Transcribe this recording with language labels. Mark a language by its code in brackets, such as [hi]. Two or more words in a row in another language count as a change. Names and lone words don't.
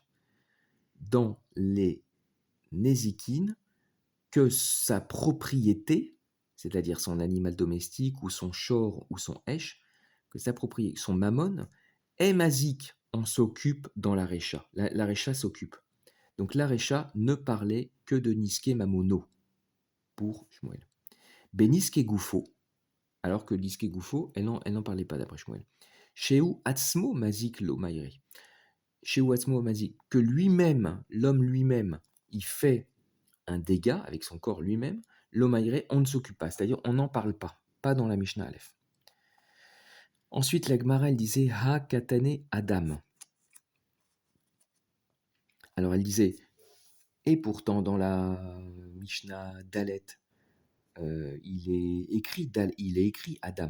[fr] Dans les Nezikin, que sa propriété, c'est-à-dire son animal domestique ou son shor ou son esh, que sa propriété, son mammon, est mazik, on s'occupe dans la Recha. La Recha s'occupe. Donc la Recha ne parlait que de [he] נזקי ממונו [fr] pour Shmuel. [he] בנזקי גופו, [fr] alors que [he] נזקי גופו, [fr] elle n'en parlait pas d'après Shmuel. [he] שהוא עצמו מזיק לא מיירי. שהוא עצמו מזיק, [fr] que lui-même, l'homme lui-même, il fait un dégât avec son corps lui-même, l'omaïré, on ne s'occupe pas, c'est-à-dire on n'en parle pas dans la Mishnah Aleph. Ensuite, la Gemara, elle disait [he] הא קתני אדם. [fr] Alors elle disait, et pourtant dans la Mishnah Dalet, il est écrit Adam.